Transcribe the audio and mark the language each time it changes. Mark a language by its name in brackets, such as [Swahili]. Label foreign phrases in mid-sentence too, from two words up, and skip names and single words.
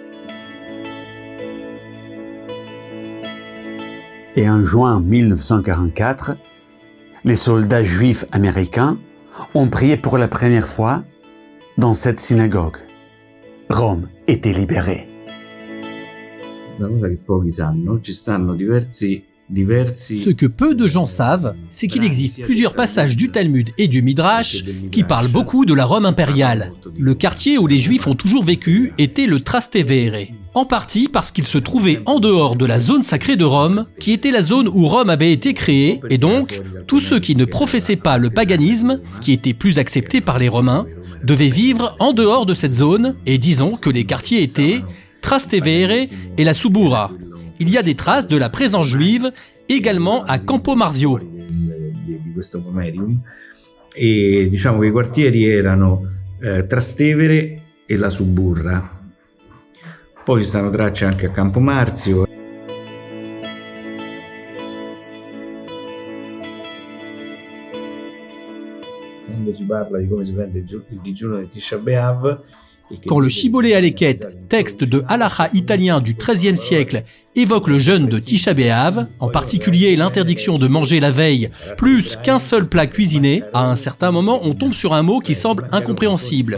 [French] Et en juin 1944, les soldats juifs américains ont prié pour la première fois dans cette synagogue. Rome était libérée. [Italian] Una cosa che pochi sanno, ci stanno diversi [French] Ce que peu de gens savent, c'est qu'il existe plusieurs passages du Talmud et du Midrash qui parlent beaucoup de la Rome impériale. Le quartier où les Juifs ont toujours vécu était le Trastevere, en partie parce qu'il se trouvait en dehors de la zone sacrée de Rome, qui était la zone où Rome avait été créée, et donc tous ceux qui ne professaient pas le paganisme, qui était plus accepté par les Romains, devaient vivre en dehors de cette zone, et disons que les quartiers étaient Trastevere et la Subura. Il y a des traces de la présence juive également à Campo Marzio. [Italian] Di questo pomerium, e diciamo che i quartieri erano Trastevere e la Suburra. Poi ci stanno tracce anche a Campo Marzio. Quando si parla di come si prende il digiuno di Tisha B'Av, [French] quand le Shibbolé Haleket, texte de halakha italien du XIIIe siècle, évoque le jeûne de Tisha B'Av, en particulier l'interdiction de manger la veille plus qu'un seul plat cuisiné, à un certain moment on tombe sur un mot qui semble incompréhensible.